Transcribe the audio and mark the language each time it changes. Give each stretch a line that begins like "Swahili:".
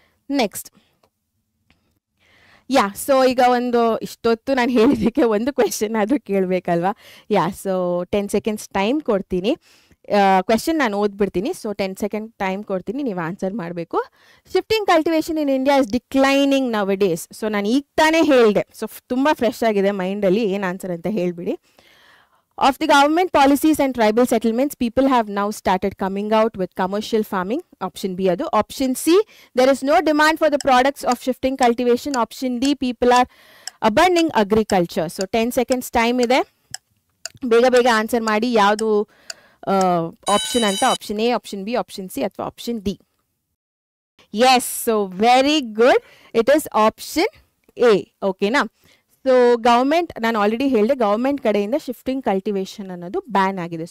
Kannada: Next ಯಾ, so ಈಗ ಇಷ್ಟೊತ್ತು ನಾನು ಹೇಳಿದ್ದಕ್ಕೆ ಒಂದು ಕ್ವೆಶನ್ ಆದರೂ ಕೇಳಬೇಕಲ್ವಾ? ಯಾ, ಸೊ 10 seconds ಟೈಮ್ ಕೊಡ್ತೀನಿ. ಕ್ವೆಶನ್ ನಾನು ಓದ್ಬಿಡ್ತೀನಿ. ಸೊ 10 ಸೆಕೆಂಡ್ ಟೈಮ್ ಕೊಡ್ತೀನಿ, ನೀವು ಆನ್ಸರ್ ಮಾಡಬೇಕು.
English: Shifting cultivation in India is declining nowadays.
Kannada: So ನಾನು ಈಗ ತಾನೇ ಹೇಳಿದೆ, ಸೊ ತುಂಬ ಫ್ರೆಶ್ ಆಗಿದೆ ಮೈಂಡಲ್ಲಿ, ಏನು ಆನ್ಸರ್ ಅಂತ ಹೇಳಿಬಿಡಿ.
English: Of the government policies and tribal settlements, people have now started coming out with commercial farming. Option B adu. Option C, there is no demand for the products of shifting cultivation. Option D, people are abandoning agriculture. So 10 seconds time ide.
Kannada: Bega bega answer ಮಾಡಿ ಯಾವುದು option ಅಂತ.
English: Option A, option B, option C ಅಥವಾ option D. Yes, so very good, it is option A. ಓಕೆನಾ?
Kannada: So government, ನಾನು already ಹೇಳಿದೆ, government ಕಡೆಯಿಂದ shifting cultivation ಅನ್ನೋದು ban ಆಗಿದೆ.